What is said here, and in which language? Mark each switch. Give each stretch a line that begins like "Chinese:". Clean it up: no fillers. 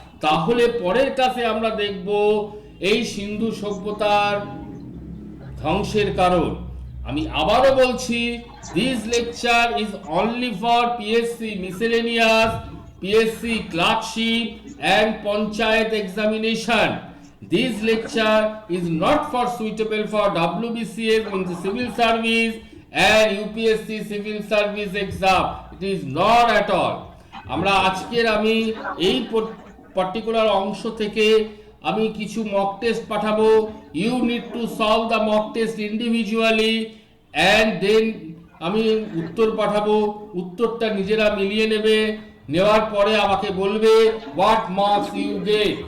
Bangla: তাহলে পরের ক্লাসে আমরা দেখব এই সিন্ধু সভ্যতার ধ্বংসের কারণ। আমি আবারও বলছি,
English: This lecture is only for PSC miscellaneous, PSC clerkship and panchayat examination. This lecture is not for suitable for WBCS, means the civil service, and UPSC civil service exam. It is not at all.
Bangla: আমরা আজকের আমি এই particular অংশ থেকে আমি কিছু mock test পাঠাবো।
English: you need to solve the mock test individually, and then
Bangla: আমি উত্তর পাঠাবো। উত্তরটা নিজেরা মিলিয়ে নেবে, নেওয়ার পরে আমাকে বলবে
English: What marks you get.